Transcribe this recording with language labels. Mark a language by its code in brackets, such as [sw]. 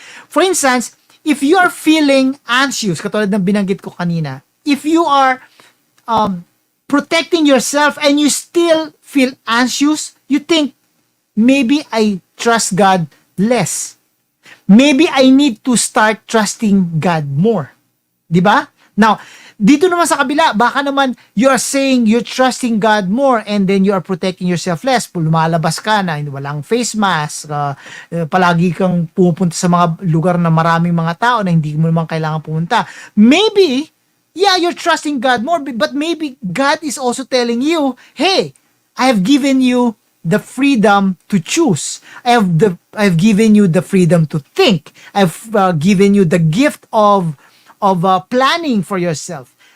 [en] For instance, if you are feeling anxious, [tl] katulad ng binanggit ko kanina, [en] if you are protecting yourself and you still feel anxious, you think, maybe I trust God less. Maybe I need to start trusting God more. Diba? Now, [tl] dito naman sa kabila, baka naman [en] you are saying you're trusting God more and then you are protecting yourself less. [tl] Lumalabas ka na, walang face mask, palagi kang pupunta sa mga lugar na maraming mga tao na hindi mo naman kailangan pumunta. [en] Maybe, yeah, you're trusting God more, but maybe God is also telling you, hey, I have given you the freedom to choose. I've given you the freedom to think. I've given you the gift of planning for yourself.